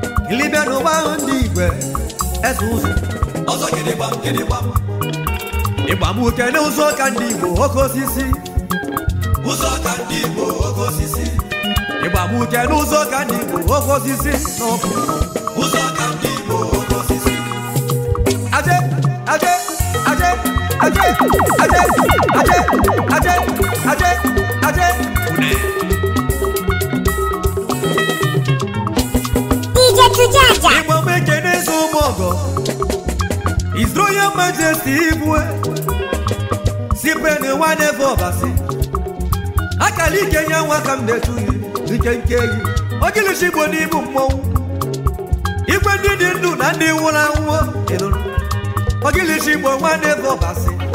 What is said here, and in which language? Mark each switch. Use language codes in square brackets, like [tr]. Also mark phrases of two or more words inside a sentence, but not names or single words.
[ig] Ilibịa n'ụwa ahụ ndị Igwe, eze ụzọ. Ọzọ gịnị gbam, gịnị gbam? Ịgba m uke n'ụzọ ka ndị Igbo, oke osisi. Ụzọ ka ndị Igbo, oke osisi. Ịgba m uke n'ụzọ ka ndị Igbo, oke osisi. N'ọkụ. Ụzọ ka ndị Igbo, oke osisi. Aje, aje, aje, aje, aje, aje, aje, aje, aje. D J Tujaja. Ịgba m ekene eze ụmụ ọgọ. [en] His Royal Majesty [ig] Igwe. Cyprian Nwanefo Obasi. Akala ike ya nwa ka m na-etu ya, ike nke yi. Ogilishi Igbo n'ibu mmọnwụ. Igwe ndị dị ndụ na ndị nwụrụ anwụ, ị nụrụ? Ogilishi Igbo Nwanefo Obasi.